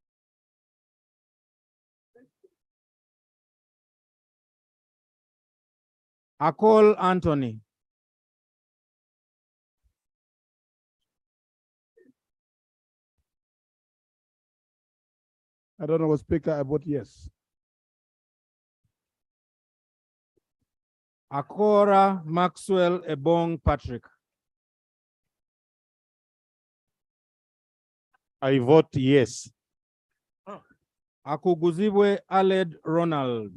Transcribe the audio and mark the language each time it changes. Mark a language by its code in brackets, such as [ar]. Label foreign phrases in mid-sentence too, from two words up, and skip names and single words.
[en] Akol Anthony. I don't know, Speaker, I vote yes. Akora Maxwell Ebong Patrick. I vote yes. Akuguzibwe Aled Ronald.